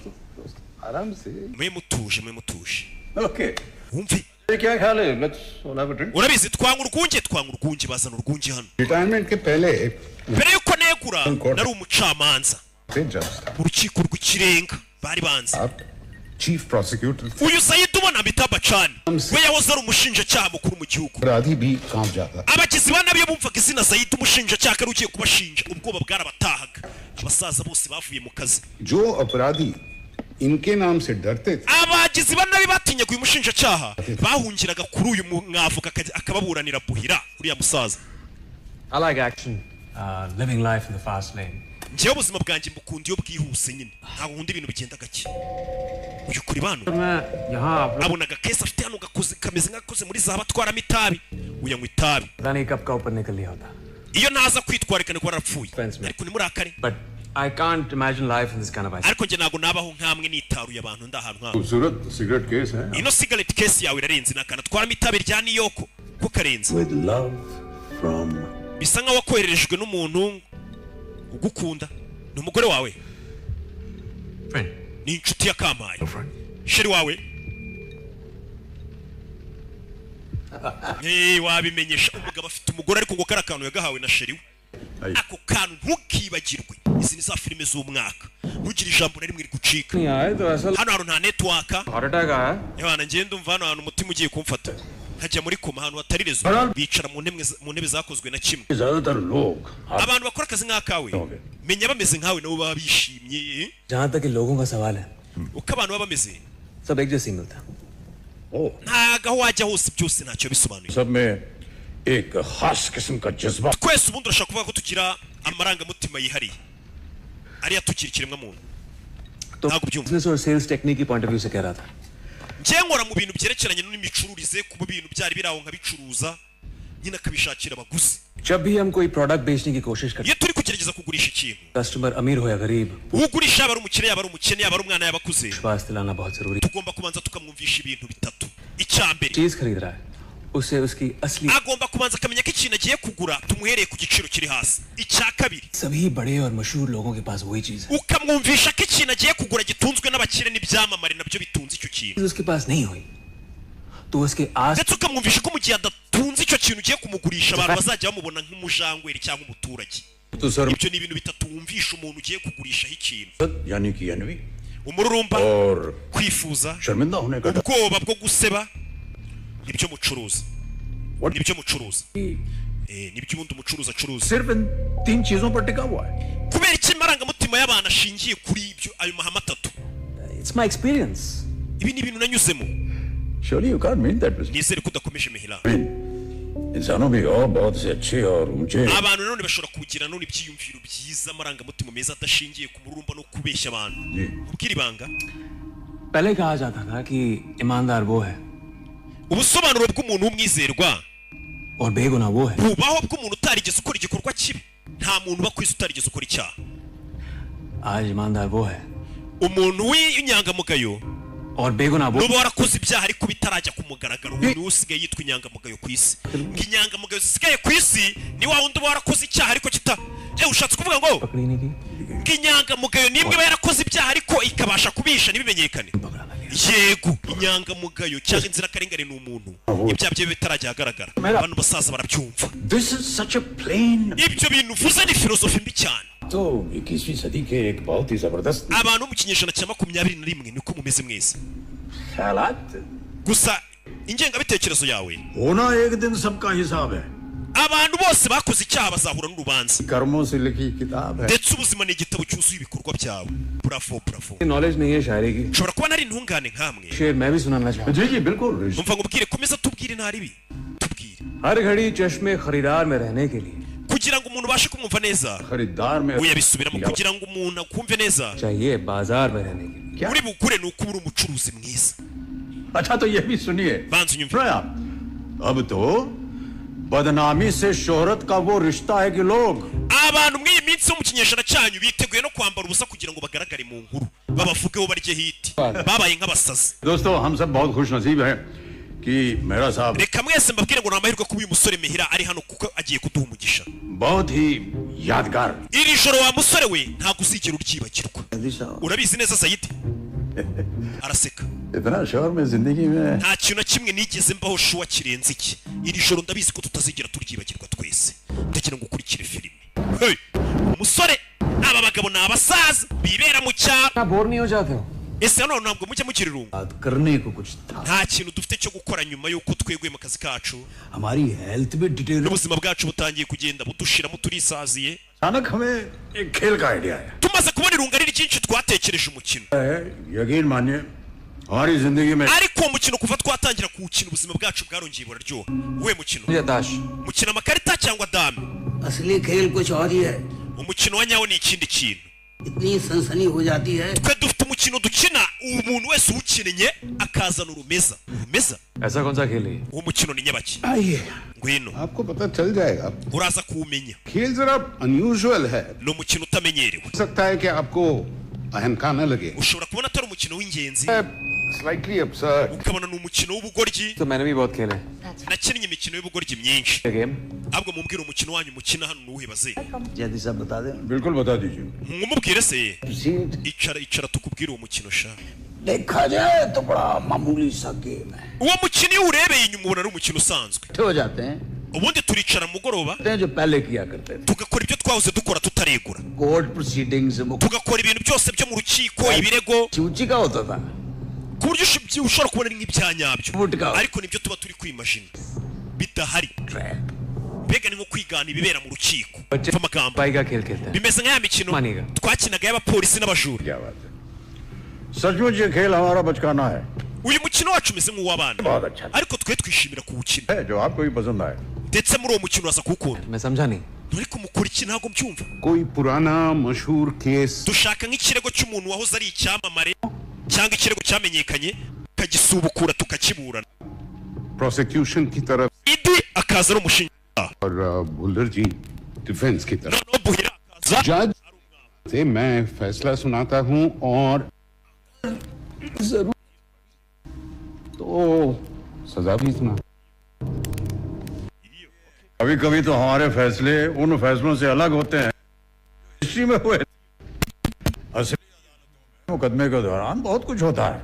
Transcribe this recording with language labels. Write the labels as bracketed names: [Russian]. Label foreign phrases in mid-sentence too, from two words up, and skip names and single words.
[Hindi] आराम से [Kinyarwanda] mwe mutuje [Hindi] ओके [Kinyarwanda] wumve [Hindi] क्या ख्याल है [English] Let's have a drink [Kinyarwanda] urabizi twanga urwunge bazana urwunge hano [Hindi] रिटायरमेंट के पहले [Kinyarwanda] mbere yuko negura nari umucamanza [Hindi] से जज था [Kinyarwanda] mu rukiko rw'ikirenga bari banze [Hindi] आप [English] Chief Prosecutor [Kinyarwanda] uyu Sayidi ubona Amitabh Bachchan we yahoze ari umushinjacyaha mukuru mu gihugu [Hindi] अपराधी भी कांप जाता [Kinyarwanda] abagizi ba nabi iyo bumvaga izina Sayidi umushinjacyaha ari ugiye kubashinja ubwoba bwarabatahaga abasaza bose bavuye mu kazi [Hindi] जो अपराधी इनके नाम से डरते थे [Kinyarwanda] abagizi ba nabi batinyaga uyu mushinjacyaha bahungiraga kuri uyu mwavoka akababuranira buhira uriya musaza [English] I like action living life in the fast lane [Kinyarwanda] njyewe ubuzima bwanjye mbukunda iyo bwihuse nyine ntabwo nkunda ibintu bigenda gake uyu kuri bano [Hindi] मैं यहाँ आप [Kinyarwanda] abonaga kesi afite hano gakoze kameze nk'akoze muri za batwaramo itabi uyanywa itabi [Hindi] पता नहीं कब का ऊपर निकल लिया होता. [Kinyarwanda] iyo naza kwitwarikana ko warapfuye [English] Friends, man. [Kinyarwanda] ariko nimurakare [English] But I can't imagine life in this kind of ice. [Kinyarwanda] ariko njye ntabwo nabaho nkamwe nitaruye abantu ndahantu nk'aho [Hindi] खूबसूरत [English] cigarette case [Hindi] है [Kinyarwanda] ino [English] cigarette case [Kinyarwanda] yawe irarenze nakana twaramo itabi rya niyoko ko karenze [English] with love from [Kinyarwanda] bisa nkaho wakohererejwe n'umuntu ugukunda ni umugore wawe [English] Friend. [Kinyarwanda] ni inshuti ya Kampaye [English] Friend. [Kinyarwanda] sheri wawe wabimenyesha umugabo afite umugore ariko ngo kari akantu yagahawe na sheri we ako kantu ntukibagirwe izi ni za filime z'umwaka ntugire ijambo na rimwe rigucika [Hindi] नहीं आए तो ऐसा [Kinyarwanda] hano hantu nta network [English] heart attack [Hindi] आया. [Kinyarwanda] Yohana ngende umva hano hantu umutima ugiye kumfata nkajya muri koma ahantu hatari rezo bicara mu ntebe zakozwe na kimwe [Hindi] ज्यादातर लोग [Kinyarwanda] abantu bakora akazi nk'akawe menya bameze nkawe nabo baba bishimye [Hindi] जहाँ तक कि लोगों का सवाल है [Kinyarwanda] uko abantu baba bameze [Hindi] सब एक जैसे ही मिलता. [Kinyarwanda] ntago aho wajya hose byose ntacyo bisobanuye [Hindi] सब में एक खास किस्म का जज्बा [Kinyarwanda] twese ubundi urashaka kuvuga ko tugira amarangamutima yihariye ariya tukiri ikiremwa muntu [Hindi] तो [Kinyarwanda] ntabwo byumva [Hindi] बिजनेस और [English] sales technique [Hindi] की [English] point of view [Hindi] से कह रहा था. [Kinyarwanda] njye nkora mu bintu byerekeranye n'imicururize ku bintu byari biraho nkabicuruza nyine akabishakira abaguzi [Hindi] जब भी हम कोई प्रोडक्ट बेचने की कोशिश करते [Kinyarwanda] iyo turi kugerageza kugurisha ikintu [Hindi] कस्टमर अमीर हो या गरीब [Kinyarwanda] ugurisha yaba ari umukire yaba ari umukene yaba ari umwana yaba akuze [Hindi] विश्वास दिलाना बहुत जरूरी. [Kinyarwanda] tugomba kubanza tukamwumvisha ibintu bitatu icya mbere [Hindi] चीज खरीद रहा है उसे उसकी असली [Kinyarwanda] agomba kubanza akamenya ko ikintu agiye kugura tumuhereye ku giciro kiri hasi icya kabiri [Hindi] सभी बड़े और मशहूर लोगों के पास वही चीज है. [Kinyarwanda] ukamwumvisha ko ikintu agiye kugura gitunzwe n'abakire n'ibyamamare nabyo bitunze icyo kintu [Hindi] चीज उसके पास नहीं हुई तो उसके आस [Kinyarwanda] ndetse ukamwumvisha ko mu gihe adatunze icyo kintu ugiye kumugurisha abantu bazajya bamubona nk'umujangweri cyangwa umuturage [Hindi] तो सर [Kinyarwanda] ibyo ni ibintu bitatu wumvisha umuntu ugiye kugurishaho ikintu [Hindi] यानी कि एनवी [Kinyarwanda] umururumba [Hindi] और [Kinyarwanda] kwifuza [Hindi] शर्मिंदा होने का डर [Kinyarwanda] ubwoba bwo guseba nibyo mucuruza nibyo mucuruza nibyo ubundi umucuruzi acuruza [Hindi] सिर्फ इन तीन चीजों पर टिका हुआ है [Kinyarwanda] kubera iki amarangamutima y'abantu ashingiye kuri ibyo ayo mahame atatu [English] It's my experience. [Kinyarwanda] ibi ni ibintu nanyuzemo [English] Surely you can't mean that business. [Kinyarwanda] nizere ko udakomeje mihira [English] I mean, [Hindi] इंसानों भी और बहुत से अच्छे और ऊंचे [Kinyarwanda] abantu nanone bashobora kugira none ibyiyumviro byiza amarangamutima meza adashingiye ku mururumba no kubeshya abantu [Hindi] जी [Kinyarwanda] ubwira ibanga [Hindi] पहले कहा जाता था कि ईमानदार वो है [Kinyarwanda] ubusobanuro bw'umuntu w'umwizerwa [Hindi] और बेगुनाह वो है. [Kinyarwanda] bubaho bw'umuntu utarigeze ukora igikorwa kibi nta muntu uba ku isi utarigeze ukora icyaha [Hindi] आज ईमानदार वो है [Kinyarwanda] umuntu w'inyangamugayo [Hindi] और बेगुनाह वो [Kinyarwanda] nuba warakoze ibyaha ariko bitarajya ku mugaragaro umuntu usigaye yitwa inyangamugayo ku isi inyangamugayo zisigaye ku isi ni wa wundi uba warakoze icyaha ariko ushatse kuvuga ngo [Hindi] पकड़ी नहीं की [Kinyarwanda] inyangamugayo nimwe iba yarakoze ibyaha ariko ikabasha kubisha ntibimenyekane [Hindi] पकड़ा ना गया. [Kinyarwanda] yego inyangamugayo cyangwa inzirakarengane ni umuntu ibyaha bye bitarajya ahagaragara abantu basaza barabyumva [English] This is such a plain [Kinyarwanda] ibyo bintu uvuze ni filozofi mbi cyane [Hindi] तो 21वीं सदी के एक बहुत ही जबरदस्त [Kinyarwanda] abantu mu kinyejana cya 21 niko mumeze mwese [Hindi] ख्यालात [Kinyarwanda] gusa ingengabitekerezo yawe [Hindi] होना एक दिन सबका हिसाब है [Kinyarwanda] abantu bose bakoze icyaha bazahura n'urubanza [Hindi] कर्मों से लिखी किताब है [Kinyarwanda] ndetse ubuzima ni igitabo cyuzuye ibikorwa byawe bravo [Hindi] नॉलेज नहीं है शायरी की. ushobora kuba nari intungane nkamwe शेर मैं भी सुनाना चाहूँ. जी जी बिल्कुल [Kinyarwanda] umva ngubwire komeza tubwire ntaribi tubwire [Hindi] हर घड़ी चश्मे खरीदार में रहने के लिए [Kinyarwanda] kugira ngo umuntu ubashe kumwumva neza [Hindi] खरीदार में [Kinyarwanda] uyabisubiramo kugira ngo umuntu akumve neza [Hindi] चाहिए बाजार में रहने के लिए. [Kinyarwanda] uri bukure ni uko uri umucuruzi mwiza [Hindi] अच्छा तो ये भी सुनिए [Kinyarwanda] banza unyumve [Hindi] सुनो आप अब तो बदनामी से शोहरत का वो रिश्ता है कि लोग [Kinyarwanda] abantu mw'iyi minsi yo mu kinyejana cyanyu biteguye no kwambara ubusa kugira ngo bagaragare mu nkuru babavugeho barye hiti babaye nk'abasazi [Hindi] दोस्तों हम सब बहुत खुश नसीब हैं कि मेरा साहब [Kinyarwanda] reka mwese mbabwire ngo ni amahirwe kuba uyu musore mihira ari hano kuko agiye kuduha umugisha [Hindi] बहुत ही यादगार [Kinyarwanda] iri joro wa musore we ntabwo uzigera uryibagirwa urabizi neza Sayidi araseka [Hindi] इतना शोर में जिंदगी में [Kinyarwanda] nta kintu na kimwe nigeze mbaho shuwa kirenze iki iri joro ndabizi ko tutazigera turyibagirwa twese ndagira ngo ukurikire filime hey umusore aba bagabo ni abasaza bibera mu cyaro [Hindi] आप बोर नहीं हो जाते हो? [Kinyarwanda] ese hano ntabwo mujya mugira irungu [Hindi] बात करने को कुछ था. [Kinyarwanda] nta kintu dufite cyo gukora nyuma y'uko tweguye mu kazi kacu [Hindi] हमारी हेल्थ भी डिटेल [Kinyarwanda] n'ubuzima bwacu butangiye kugenda budushiramo turisaziye [Hindi] अचानक हमें एक खेल का आइडिया आया [Kinyarwanda] tumaze kubona irungu ari ryinshi twatekereje umukino [Hindi] यकीन मानिए हमारी जिंदगी में [Kinyarwanda] ariko uwo mukino kuva twatangira kuwukina ubuzima bwacu bwarongeye buraryoha uwe mukino [Hindi] मुझे ताश. [Kinyarwanda] mukina amakarita cyangwa dame [Hindi] असली खेल कुछ और ही है. [Kinyarwanda] umukino wa nyawo ni ikindi kintu [Hindi] इतनी सनसनी हो जाती है. [Kinyarwanda] twe dufite umukino dukina umuntu wese uwukinnye akazana urumeza [Hindi] ऐसा कौन सा खेल है? [Kinyarwanda] uwo mukino ni nyabaki [Hindi] आइए [Kinyarwanda] ngwino [Hindi] आपको पता चल जाएगा [Kinyarwanda] uraza kuwumenya [Hindi] खेल जरा अनयूजुअल है [Kinyarwanda] ni umukino utamenyerewe [Hindi] हो सकता है कि आपको अहंका न लगे [Kinyarwanda] ushobora kubona atari umukino w'ingenzi [English] slightly absurd [Kinyarwanda] ukabona ni umukino w'ubugoryi [Hindi] तो मैंने भी बहुत खेले हैं [Kinyarwanda] nakinnye imikino y'ubugoryi myinshi [Hindi] गेम [Kinyarwanda] ahubwo mumbwire umukino wanyu mukina hano nuwuhe baze [Hindi] जल्दी सब बता दें बिल्कुल बता दीजिए [Kinyarwanda] mumubwire se [English] Proceed. [Kinyarwanda] icara tukubwire uwo mukino sha [Hindi] देखा जाए तो बड़ा मामूली सा गेम है [Kinyarwanda] uwo mukino iyo urebeye inyuma ubona ari umukino usanzwe [Hindi] इकट्ठे हो जाते हैं [Kinyarwanda] ubundi turicara mu mugoroba [Hindi] जो पहले किया करते थे [Kinyarwanda] tugakora ibyo twahoze dukora tutaregura [English] court proceedings [Kinyarwanda] tugakora ibintu byose byo mu rukiko ibirego [Hindi] सूची का होता था [Kinyarwanda] ku buryo ushobora kubona ari nk'ibya nyabyo Ubundi ariko nibyo tuba turi kwimajina bidahari mbega ni nko kwigana ibibera mu rukiko [Hindi] बच्चे [Kinyarwanda] mva amagambo [Hindi] भाई का खेल खेलते हैं [Kinyarwanda] bimeze nk'aya mikino Maniga. twakinaga y'abapolisi n'abajura [Hindi] क्या बात है सचमुच ये खेल हमारा बचकाना है [Kinyarwanda] uyu mukino wacu umeze nk'uw'abana [Hindi] बहुत अच्छा [Kinyarwanda] ariko twe twishimira kuwukina [Hindi] है जो आपको भी पसंद आए [Kinyarwanda] ndetse muri uwo mukino uraza kuwukunda [Hindi] मैं समझा नहीं [Kinyarwanda] ariko mukora iki ntabwo mbyumva [Hindi] कोई पुराना मशहूर केस [Kinyarwanda] dushaka nk'ikirego cy'umuntu wahoze ari icyamamare cyangwa ikirego cyamenyekanye tukagisubukura tukakiburana [Hindi] प्रोसिक्यूशन की तरफ [Kinyarwanda] idi akaza ari umushinjacyaha [Hindi] और भुल्लर जी डिफेंस की तरफ [Kinyarwanda] noneho buhira akaza [Hindi] जज से मैं फैसला सुनाता हूं और तो सजा भी सुना कभी कभी तो हमारे फैसले उन फैसलों से अलग होते हैं हिस्ट्री में हुए असली मुकदमे के दौरान बहुत कुछ होता है